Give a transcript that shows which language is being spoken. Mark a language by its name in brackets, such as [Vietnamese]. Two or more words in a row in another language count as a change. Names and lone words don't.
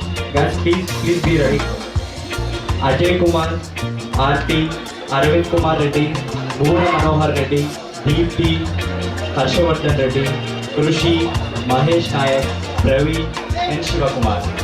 [English] Guys, please be ready. Ajay Kumar, Aarti, Arvind Kumar Reddy, Bhuvana Manohar Reddy, Deepti, Harshavardhan Reddy, Krushi, Mahesh Nayak, Praveen and Shiva Kumar.